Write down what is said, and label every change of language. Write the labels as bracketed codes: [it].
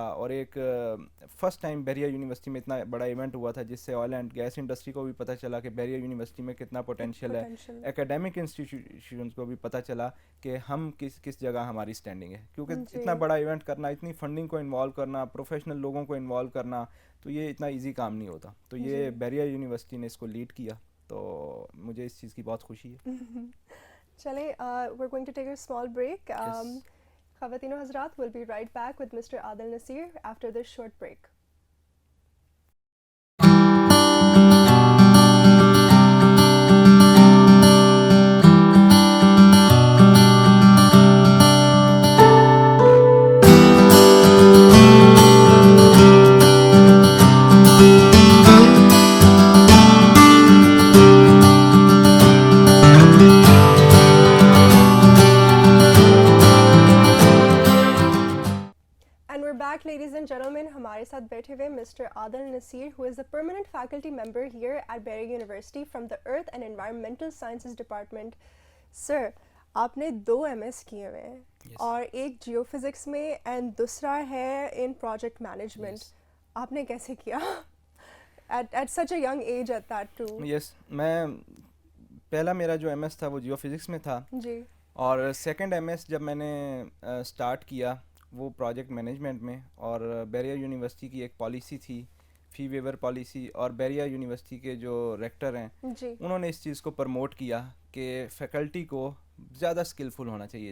[ur] اور ایک first time بیریا university میں اتنا بڑا ایونٹ ہوا تھا جس سے آئل اینڈ گیس انڈسٹری کو بھی پتہ چلا کہ بیریا یونیورسٹی میں کتنا پوٹینشیل ہے, اکیڈیمک انسٹیٹیوشنز کو بھی پتہ چلا کہ ہم کس جگہ ہماری اسٹینڈنگ ہے. کیونکہ اتنا بڑا ایونٹ کرنا, اتنی فنڈنگ کو انوالو کرنا, پروفیشنل لوگوں کو انوالو کرنا, تو یہ اتنا ایزی کام نہیں ہوتا. تو یہ بیریا یونیورسٹی نے اس کو لیڈ کیا, تو مجھے اس چیز کی بہت خوشی ہے. [en] چلیں, we're going to take a small break. خواتین و حضرات, we'll be right back with Mr. Adil Nasir after this short break. ہمارے ساتھ بیٹھے ہوئے mister Adil Nasir who is a permanent faculty member here at Bahria university from the earth and environmental sciences department. [ur] سر آپ نے 2 MS کیے ہوئے ہیں اور ایک جیو فزکس میں اینڈ دوسرا ہے ان پروجیکٹ مینجمنٹ. [en] آپ نے کیسے کیا at such a young age at that too? [ur] یس میں پہلا میرا جو MS تھا وہ جیو فزکس میں تھا جی, اور سیکنڈ MS جب میں نے اسٹارٹ کیا وہ پروجیکٹ مینجمنٹ میں. اور بیریا یونیورسٹی کی ایک پالیسی تھی فی ویور پالیسی, اور بیریا یونیورسٹی کے جو ریکٹر ہیں انہوں نے اس چیز کو پروموٹ کیا کہ فیکلٹی کو زیادہ اسکلفل ہونا چاہیے.